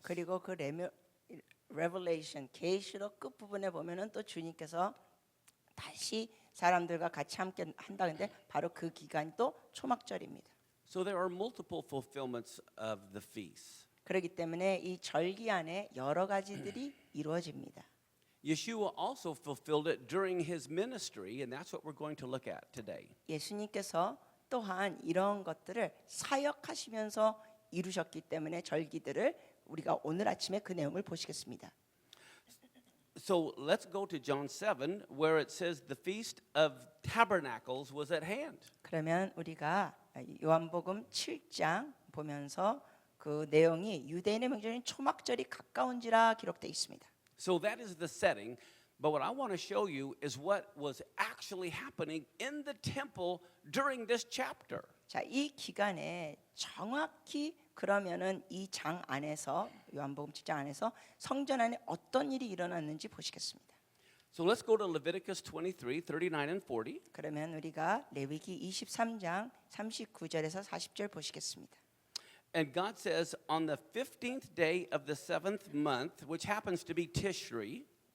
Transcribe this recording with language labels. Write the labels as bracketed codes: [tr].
[ko] 그리고 그 Revelation 계시록 끝 부분에 보면은 또 주님께서 다시 사람들과 같이 함께 한다는데 바로 그 기간이 또 초막절입니다. [en] So there are multiple fulfillments of the feast. [ko] 그렇기 때문에 이 절기 안에 여러 가지들이 이루어집니다. [en] Yeshua also fulfilled it during his ministry, and that's what we're going to look at today. [ko] 예수님께서 또한 이런 것들을 사역하시면서 이루셨기 때문에 절기들을 우리가 오늘 아침에 그 내용을 보시겠습니다. [en] So let's go to John 7, where it says the Feast of Tabernacles was at hand. [ko] 그러면 우리가 요한복음 7장 보면서 그 내용이 유대인의 명절인 초막절이 가까운지라 기록되어 있습니다. [en] So that is the setting. But what I want to show you is what was actually happening in the temple during this chapter. [ko] 자, 이 기간에 정확히 그러면은 이 장 안에서 요한복음 7장 안에서 성전 안에 어떤 일이 일어났는지 보시겠습니다. [en] So let's go to Leviticus 23, 39 and 40. [ko] 그러면 우리가 레위기 23장 39절에서 40절 보시겠습니다. [en] And God says, on the 15th day of the 7th month, which happens to be Tishri,